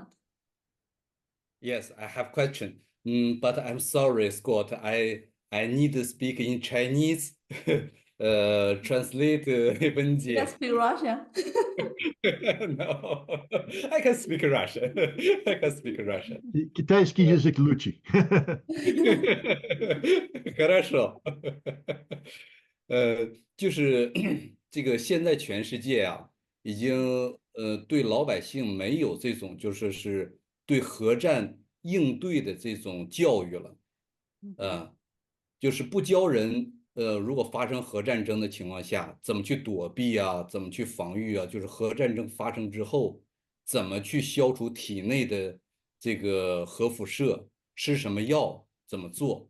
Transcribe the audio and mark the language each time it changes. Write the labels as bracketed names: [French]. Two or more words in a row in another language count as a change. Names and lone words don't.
[English] Yes, I have question. But I'm sorry, Scott. I need to speak in Chinese. Translate Wen Jie. You can speak Russian. No, I can speak Russian. I can speak Russian. [Russian] Китайский язык лучше. Хорошо. [Chinese] 就是这个现在全世界啊，已经对老百姓没有这种是对核战应对的这种教育了，就是不教人如果发生核战争的情况下，怎么去躲避啊，怎么去防御啊，就是核战争发生之后，怎么去消除体内的这个核辐射，吃什么药，怎么做。